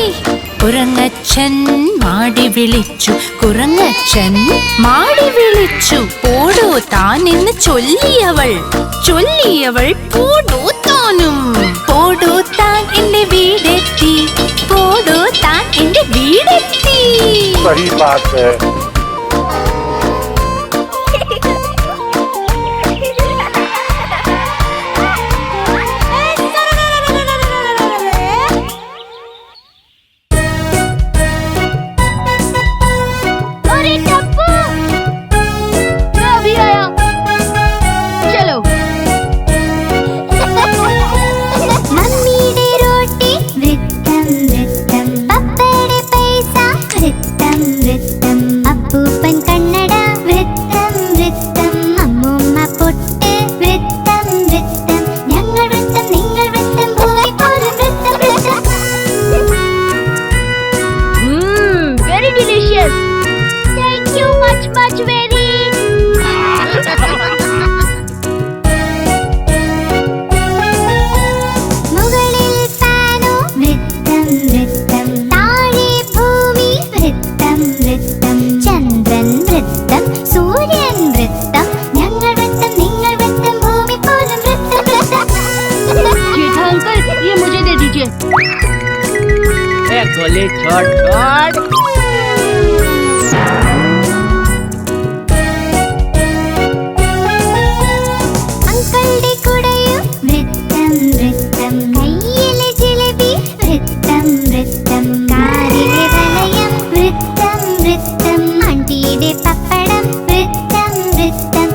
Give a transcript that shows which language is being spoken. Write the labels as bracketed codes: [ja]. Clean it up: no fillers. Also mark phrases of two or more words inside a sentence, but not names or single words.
[ml] കുരങ്ങച്ചൻ മാടി വിളിച്ചു, കുരങ്ങച്ചൻ മാടി വിളിച്ചു. പോടോ താൻ എന്ന് ചൊല്ലിയവൾ, ചൊല്ലിയവൾ പോടോ താനും. പോടോ താൻ എന്റെ വീടെത്തി, പോടോ താൻ എന്റെ വീടെത്തി. [hi] सही बात है. अरे टप्पू, मैं अभी आया, चलो. [ml] മമ്മീടെ റൊട്ടി വൃത്തം വൃത്തം, പപ്പേടെ പൈസ വൃത്തം വൃത്തം, അപ്പൂപ്പൻ കണ്ണട വൃത്തം വൃത്തം, അമ്മൂമ്മ പൊട്ട് വൃത്തം വൃത്തം. ഞങ്ങൾ വൃത്തം നിങ്ങൾ വൃത്തം ഭൂമി പോലും വൃത്തം വൃത്തം. [en] Very delicious. Thank you much very. [ml] മുകളിൽ ഫാനോ വൃത്തം വൃത്തം, താഴെ ഭൂമി വൃത്തം വൃത്തം. ചന്ദ്രൻ വൃത്തം, സൂര്യൻ വൃത്തം, ഞങ്ങൾ വൃത്തം നിങ്ങൾ വൃത്തം ഭൂമി പോലും വൃത്തം വൃത്തം. [hi] जेठा अंकल, ये मुझे दे दीजिए. गोली छोड़ छोड़. [ml] അങ്കളുടെ കുടയും വൃത്തം വൃത്തം, കയ്യിലെ ജിലേബി വൃത്തം വൃത്തം. കാറിലെ വലയം വൃത്തം വൃത്തം, ആണ്ടിയുടെ പപ്പടം വൃത്തം വൃത്തം.